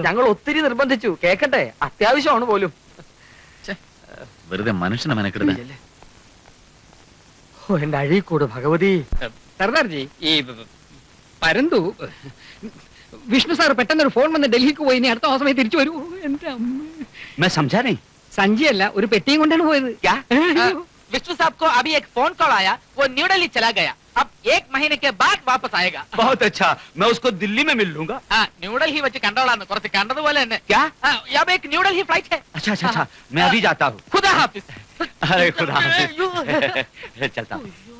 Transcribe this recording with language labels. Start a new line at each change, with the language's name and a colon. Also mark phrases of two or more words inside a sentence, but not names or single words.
Malayalam: ഞങ്ങൾ ഒത്തിരി നിർബന്ധിച്ചു, കേക്കട്ടെ, അത്യാവശ്യമാണ് പോലും. വെറുതെ മനുഷ്യനെ മെനക്കെടുത്ത. ഓ എന്റെ അഴീക്കൂട് ഭഗവതി. സർദാർജി, ഈ പരന്തു വിഷ്ണു സാർ പെട്ടെന്നൊരു ഫോൺ വന്ന് ഡൽഹിക്ക് പോയി. ഇനി അടുത്ത മാസമേ തിരിച്ചു വരൂ. എന്റെ അമ്മ.
Hindi: मैं समझा नहीं.
Malayalam: സഞ്ചിയല്ല, ഒരു പെട്ടിയും കൊണ്ടാണ് പോയത്.
Hindi: क्या? विष्णु साहब को अभी एक फोन कॉल आया, वो न्यू दिल्ली चला गया. अब 1 महीने के बाद वापस आएगा. बहुत अच्छा, मैं उसको दिल्ली में मिल लूंगा.
Malayalam: ന്യൂ ഡൽഹി വെച്ച് കണ്ടോളാന്ന് കുറച്ച് കണ്ടതുപോലെ തന്നെ.
Hindi: क्या? अब एक न्यू दिल्ली फ्लाइट है. अच्छा अच्छा अच्छा मैं अभी जाता हूँ. खुदा हाफिज. अरे खुदा हाफिज. चलता हूँ.